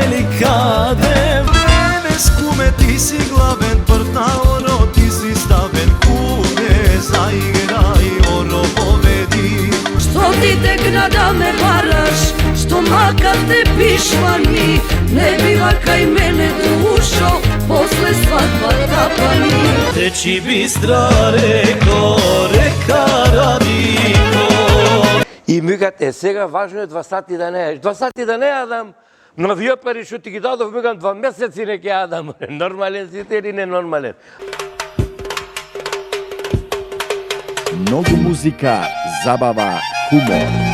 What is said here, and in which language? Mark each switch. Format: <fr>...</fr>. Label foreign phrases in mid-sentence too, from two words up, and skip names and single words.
<mk>ли каде време скуме, ти си главен, прв на оро, ти си ставен, куде заиграј, оро поведи. Што ти текна да ме вараш, што макар те пишмани, не бива кај мене душо, после свадба тапани. Течи бистра реко, река Радико. И ми кажат, сега важно е 2 сати да не еш. 2 сати да не јадам, но вие пари што ти ги дадов, ми кажам 2 месеци не ќе јадам. Нормален си или ненормален? Многу музика, забава, хумор.</mk>